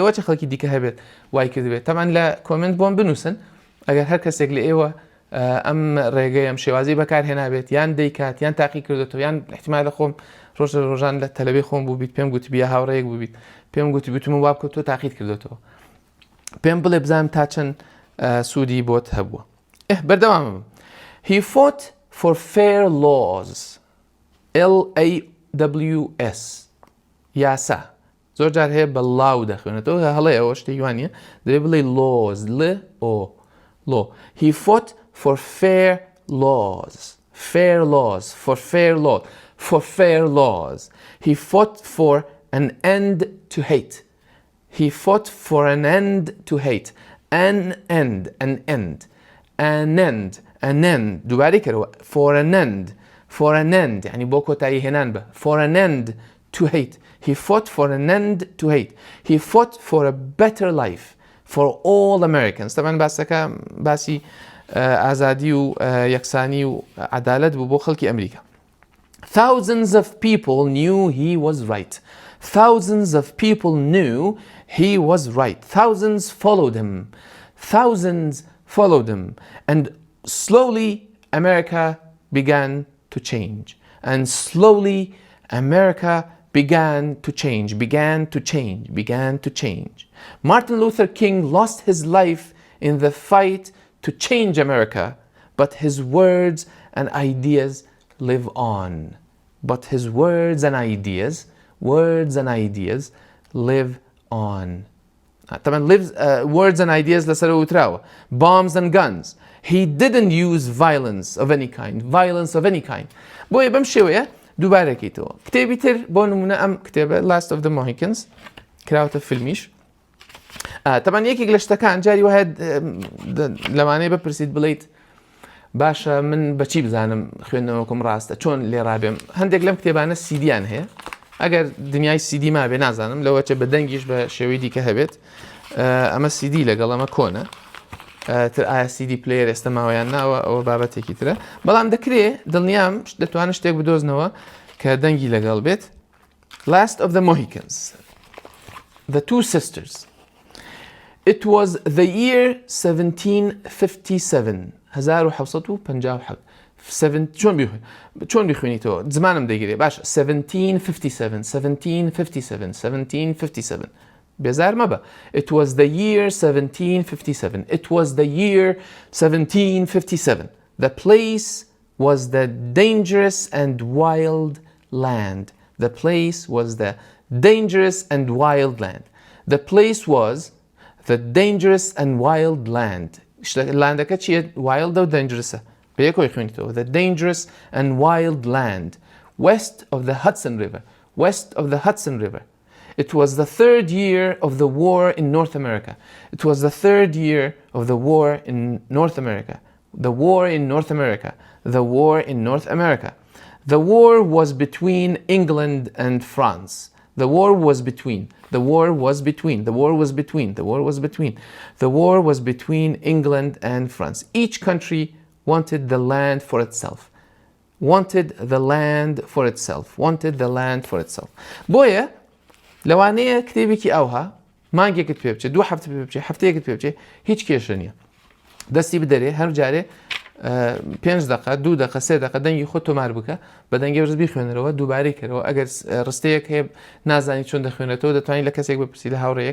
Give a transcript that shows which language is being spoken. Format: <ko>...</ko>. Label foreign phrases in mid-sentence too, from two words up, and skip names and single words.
<ckb>لەوە چه خەڵکی دیکە هەبێت وای کردبێت تەمان لە کۆمنت بۆم بنووسن ئەگەر هەر کەسێک لە ئێوە ئەم ڕێگەی ئەم شێوازی بەکارهێنابێت یان دەیکات یان تاقی کردێتەوە یان احتیمال لە خۆم ڕۆژان لە تەلەبی خۆم بوو بیت پێم گوتی بیا هاوڕێیەک بوو بیت پێم گوتی بتم وا بکە تۆ تاقیت کردێتەوە پێم بڵێ بزانم تا چەند سوودی بۆت هەبووە بەردەوامم</ckb> <en>He fought for fair laws</en> <ckb>LAWS یاسا زۆر جار هەیە بە لاو دەخوێنێتەوە هەڵێ ئەوە شتێکی وانە دەبێت بڵێ</ckb> <en>laws law He fought for fair laws He fought for an end to hate an end</en> <ckb>دووبارەی کەرەوە</ckb> <en>for an end يعني</en> <ckb>بۆ کۆتایی هێنان بە</ckb> <en>for an end to hate He fought for an end to hate He fought for a better life for all Americans</en> <ckb>طبعا باسەکە باسی ئازادی و یەکسانی و عەدالەت بوو بۆ خەڵکی ئەمریکا</ckb> <en>Thousands of people knew he was right Thousands followed him and slowly America began to change Martin Luther King lost his life in the fight to change America but his words and ideas live on طبعا words and</en> <ckb>ideas لەسەر وتراوە</ckb> <en>bombs and guns He didn't use violence of any kind</en> <ckb>بۆیە بەم شێوەیە دووبارەکەیتەوە کتێبی تر بۆ نمونە ئەم کتێبە Last of the Mohicans کراوەتە فیلمیش طبعا یەکێک لە شتەکان جاری وایە لەوانەیە بپرسیت بڵیت باشە من بەچی بزانم خوێندنەوەکم ڕاستە چۆن لێ ڕابێم هەندێک لەم کتێبانە سیدیان هەیە ئەگەر دنیای سیدی ما بێ نازانم لەوەچە بە دەنگیش بە شێوەی دیکە هەبێت ئەمە سیدی لەگەڵ ئەمە کۆنە تر ئایا</ckb> <en>CD player</en> <ckb>ئێستا ماوەیان ناوە ئەوە بابەتێکی ترە بەڵام دەکرێت دڵنیام دەتوانن شتێک بدۆزنەوە کە دەنگی لەگەڵ بێت.</ckb> <en>Last of the Mohicans, the two sisters. It was the year 1757. 1757.</en> <ckb>چۆن بخوێنیتەوە؟ زمانم دەگیرێ. باش.</ckb> <en>1757. 1757. 1757.</en> <ckb>بێزار مەبە.</ckb> <en>It was the year 1757. It was the year 1757. The place was the dangerous and wild land. The place was the dangerous and wild land. The place was the dangerous and wild land.</en> <ckb>Landەکە چیە؟ Wild و dangerous. بەیەکەوەی خوێنیتەوە.</ckb> <en>The dangerous and wild land. West of the Hudson River. West of the Hudson River. It was the third year of the war in North America. It was the third year of the war in North America. The war in North America. The war in North America. The war was between England and France. The war was between. The war was between. The war was between. The war was between. The war was between England and France. Each country wanted the land for itself. Wanted the land for itself. Wanted the land for itself.</en> <ckb>بۆیە لەوانەیە کتێبێکی ئەوها مانگێکت پێ بچێت، 2 هەفتە پێ بچێت، هەفتەیەکت پێ بچێت، هیچ کێشە نییە. دەستی بدەرێ هەر جارێ 5 دقه 2 دقه 3 دقه دەنگی خۆت تۆمار بکە بە دەنگی بەرز بیخوێنەرەوە دووبارەی کەرەوە. ئەگەر ڕستەیەک هەیە نازانی چۆن دەخوێنێتەوە دەتوانین لە کەسێک بپرسی لە هاوڕێیەک.</ckb>